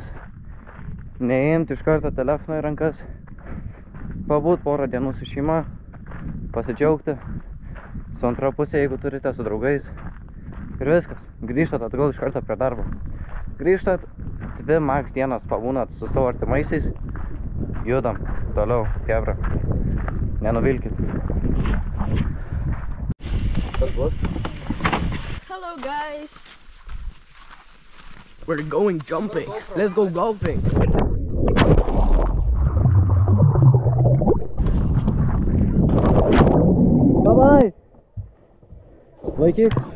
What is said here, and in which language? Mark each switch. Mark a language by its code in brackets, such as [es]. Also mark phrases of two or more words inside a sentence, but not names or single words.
[lt] Neimti iš karto telefoną į rankas, pabūt porą dienų su šeima, pasidžiaugti, su antra pusė, jeigu turite, su draugais. Ir viskas, grįžtat atgal iš karto prie darbo. Grįžtat, 2 max dienas pabūnat su savo artimaisiais, judam toliau, kebra, nenuvilkit. [en] Hello guys. We're going jumping. Let's go golfing. Bye-bye! [lt] Laikyk!